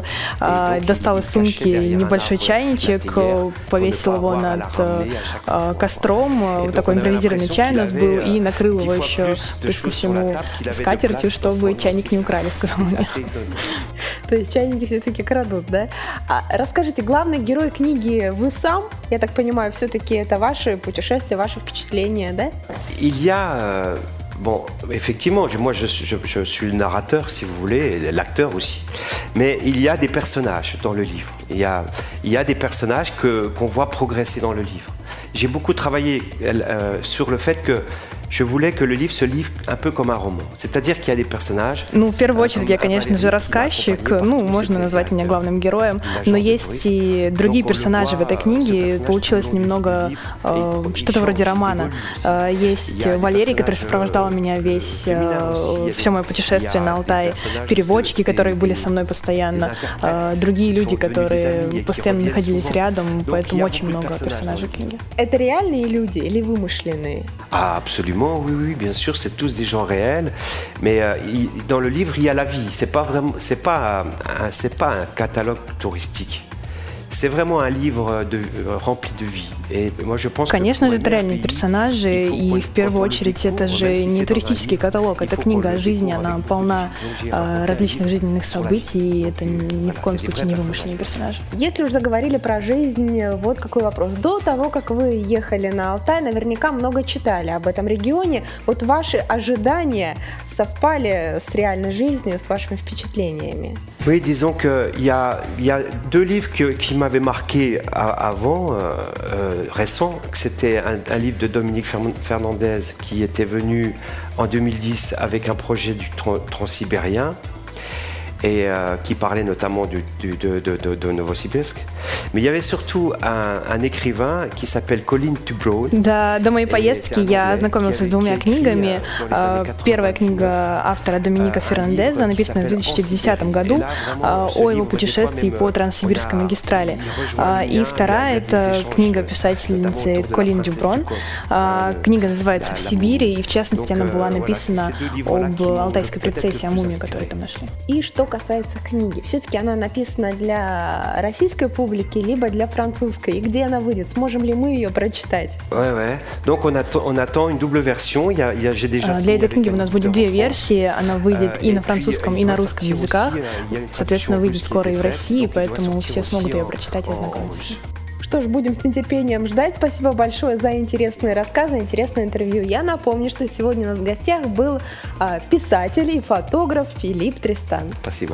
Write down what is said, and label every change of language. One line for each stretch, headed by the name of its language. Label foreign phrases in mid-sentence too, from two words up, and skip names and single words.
Russian: Достал из сумки небольшой чайничек, повесил его над костром, такой импровизированный чай у нас был, и накрыл его еще, плюс ко всему, скатертью, чтобы чайник не украли, сказал мне. То есть чайники все-таки крадут, да? А расскажите, главный герой книги вы сам? Я так понимаю, все-таки это ваши путешествия, ваши впечатления, да?
French: Bon, effectivement, moi je suis le narrateur, si vous voulez, et l'acteur aussi. Mais il y a des personnages dans le livre. Il y a des personnages qu'on voit progresser dans le livre. J'ai beaucoup travaillé sur le fait que je voulais que le livre se livre un peu comme un roman. C'est-à-dire qu'il y a des personnages.
Russian: Ну, в первую очередь, я, конечно же, рассказчик. Ну, можно назвать меня главным героем. Но есть и другие персонажи в этой книге. Получилось немного что-то вроде романа. Есть Валерий, который сопровождал меня все мое путешествие на Алтае. Переводчики, которые были со мной постоянно. Другие люди, которые постоянно находились рядом. Поэтому очень много персонажей книги. Это реальные люди или вымышленные?
French: Absolument. Oui, bien sûr, c'est tous des gens réels, mais dans le livre, il y a la vie. C'est pas un catalogue touristique. C'est vraiment un livre rempli de vie.
Russian: Конечно же, это реальные персонажи, и в первую очередь это же не туристический каталог, это книга о жизни, она полна различных жизненных событий, и это ни в коем случае не вымышленные персонажи. Если уже заговорили про жизнь, вот какой вопрос. До того, как вы ехали на Алтай, наверняка много читали об этом регионе. Вот ваши ожидания совпали с реальной жизнью, с вашими впечатлениями?
French: Oui, disons qu'il y a deux livres qui m'avaient marqué avant, récents. C'était un livre de Dominique Fernandez qui était venu en 2010 avec un projet du Transsibérien et qui parlait notamment de Novosibirsk. Mais il y avait surtout un écrivain qui s'appelle Colin Dubrow.
Russian: До моей поездки я ознакомился с двумя книгами. Первая книга автора Доминика Фернандеза, написанная в 2010 году, о его путешествии по Транссибирской магистрали. И вторая — это книга писательницы Колин Дюброн. Книга называется «В Сибири», и в частности она была написана об алтайской принцессе, о мумии, которую там нашли. И что касается книги, все-таки она написана для российской публики, либо для французской, и где она выйдет? Сможем ли мы ее прочитать?
French: Ouais. Donc on attend une double version. J'ai déjà.
Russian: Для этой книги у нас будет две версии. Она выйдет и на французском, и на русском языках. Соответственно, выйдет скоро и в России, поэтому все смогут ее прочитать и ознакомиться. Что ж, будем с нетерпением ждать. Спасибо большое за интересные рассказы, интересное интервью. Я напомню, что сегодня у нас в гостях был писатель и фотограф Филипп Тристан.